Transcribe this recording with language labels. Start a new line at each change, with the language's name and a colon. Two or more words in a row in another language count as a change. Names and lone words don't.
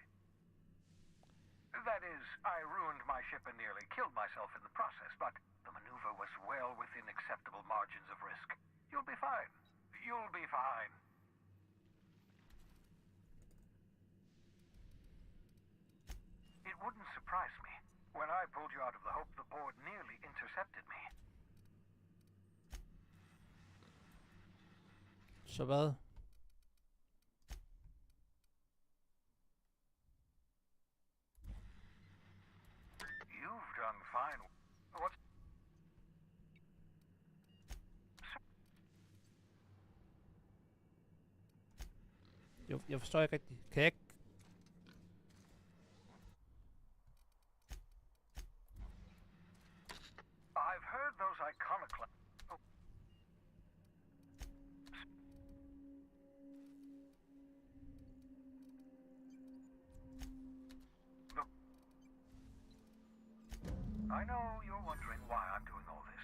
English: That is, I ruined my ship and nearly killed myself in the process, but the maneuver was well within acceptable margins of risk. You'll be fine. You'll be fine. It wouldn't surprise me. When I pulled you out of the Hope, the board nearly intercepted me.
Danish: Så hvad?
English: You've done fine. What's...
Danish: Jeg forstår ikke rigtigt. Kan jeg ikke...
English: I've heard those iconoclasts... I know you're wondering why I'm doing all this.